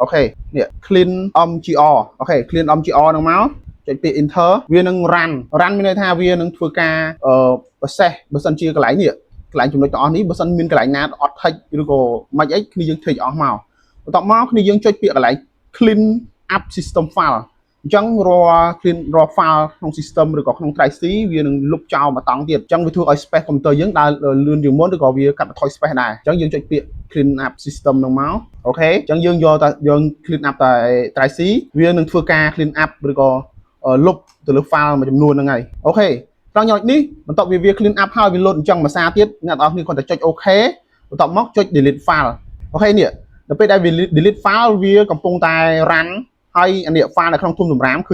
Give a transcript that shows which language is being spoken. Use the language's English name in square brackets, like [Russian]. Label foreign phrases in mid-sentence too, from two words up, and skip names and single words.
[Khmer] ខេនេះ [English] clean mgr [Khmer] អូខេ [English] clean mgr [Khmer] ហ្នឹងមកចុចពាក្យ enter វានឹង run មានន័យថាវានឹងធ្វើការprocess បើសិនជាកន្លែងនេះកន្លែងចំណុចទាំងអស់នេះបើសិនមានកន្លែងណាអត់ text ឬក៏មិនអីគ្នាយើង take អស់មកបន្ទាប់មកគ្នាយើងចុចពាក្យកន្លែង [English] clean up system file [Khmer] អញ្ចឹងរាល់ [English] clean raw [Khmer] file ក្នុង system ឬក៏ក្នុង drive C វានឹងលុបចោលមកតង់ទៀតអញ្ចឹងវាធ្វើឲ្យ [English] space computer [Khmer] យើងដើរលឿនជាងមុនឬក៏វាកាត់បន្ថយ space ដែរអញ្ចឹងយើងចុចពាក្យ [English] clean up system [Khmer] ហ្នឹងមកអូខេអញ្ចឹងយើងយកតែយើង [English] clean up [Khmer] តែ drive C វានឹងធ្វើការ [English] clean up [Khmer] ឬក៏លុបទៅលើ file មួយចំនួនហ្នឹងហើយអូខេត្រង់ចំណុចនេះបន្ទាប់វា [English] clean up [Khmer] ហើយវាលោតអញ្ចឹងមួយសារទៀតអ្នកនរគ្នាគ្រា ន់តែចុច OK បន្ទាប់មកចុច [English] delete file [Khmer] អូខេនេះដល់ពេលដែលវា [English] delete file [Khmer] វាកំពុងតែ run ហើយអានេះ file នៅក្នុងធុងសម្រាមឃើ